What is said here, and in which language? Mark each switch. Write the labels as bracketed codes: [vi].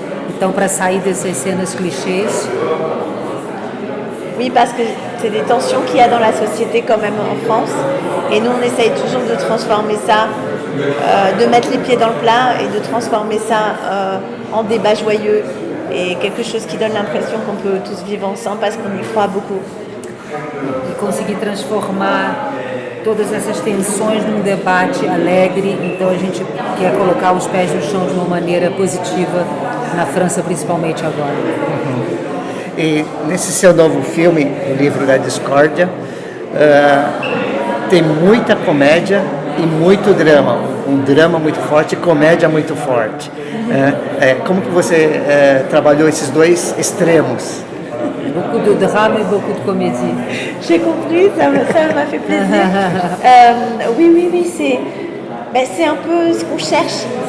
[pt] Então, para sair dessas cenas clichês. [fr] Oui, parce que c'est des tensions qu'il y a dans la société quand même en France. Et nous, on essaye toujours de transformer ça, de mettre les pieds dans le plat et de transformer ça en débat joyeux et quelque chose qui donne l'impression qu'on peut tous vivre ensemble parce qu'on y croit beaucoup. [pt] E conseguir transformar todas essas tensões num debate alegre. Então, a gente quer colocar os pés no chão de uma maneira positiva, na França principalmente agora. E nesse seu novo filme, O Livro da Discórdia, tem muita comédia e muito drama. Um drama muito forte e comédia muito forte. Como que você trabalhou esses dois extremos? [fr] Beaucoup de drame et beaucoup de comédie. J'ai compris, ça m'a fait plaisir. Oui, c'est un peu ce qu'on cherche.